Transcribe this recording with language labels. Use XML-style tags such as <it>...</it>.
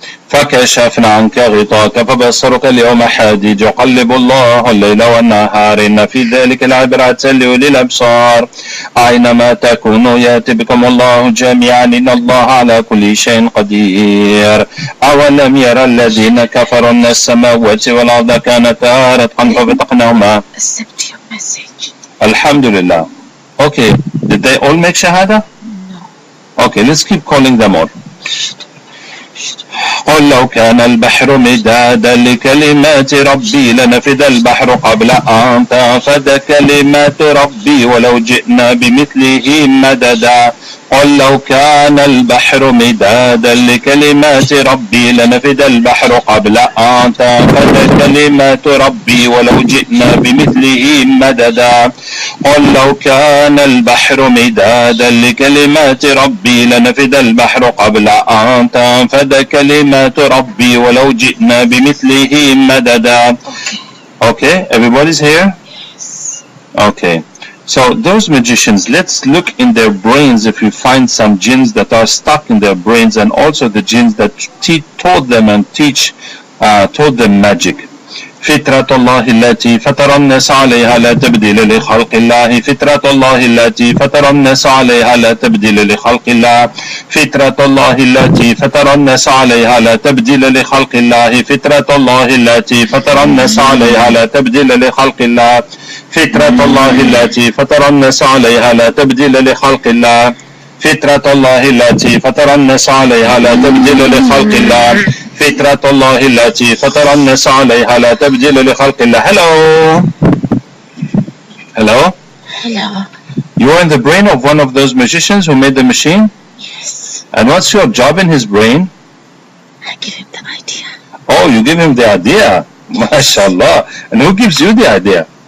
<ar>فكشفنا عنك غطاءك فبصرك اليوم حديد يقلب الله الليل والنهار إن في ذلك العبرة لأولي الأبصار أينما تكونوا يأتي بكم الله جميعا إن الله على كل شيء قدير أولم يرى الذين كفروا أن السماوات والأرض كانتا رتقا ففتقناهما.</ar> <en>Accept your message. Alhamdulillah. Okay, did they all make shahada? No. Okay, let's keep calling them all.</en> <ar>قل لو كان البحر مدادا لكلمات ربي لنفد البحر قبل أن تنفد كلمات ربي ولو جئنا بمثله مددا قل لو كان البحر مدادا لكلمات ربي لنفد البحر قبل أن تنفد كلمات ربي ولو جئنا بمثله مددا قل لو كان البحر مدادا لكلمات ربي لنفد البحر قبل أن تنفد كلمات ربي ولو جئنا بمثله مددا.</ar> <en>Okay, everybody's here? Yes. Okay. So those magicians, let's look in their brains if we find some jinns that are stuck in their brains, and also the jinns that taught them and taught them magic.</en> <ar>فطرة الله التي فطر الناس عليها لا تبديل لخلق الله فطرة الله التي فطر الناس عليها لا تبديل لخلق الله فطرة الله التي فطر الناس عليها لا تبديل لخلق الله فطرة الله التي فطر الناس عليها لا تبديل لخلق الله فطرة الله التي فطر الناس عليها لا تبديل لخلق الله فطرة الله التي فطر الناس عليها لا تبديل لخلق الله فطرة الله التي فطر الناس عليها لا تبديل لخلق الله.</ar> <en>Hello. Hello. Hello. You are in the brain of one of those magicians who made the machine? Yes. And what's your job in his brain? I give him the idea. Oh, you give him the idea. MashaAllah. And who gives you the idea?</en>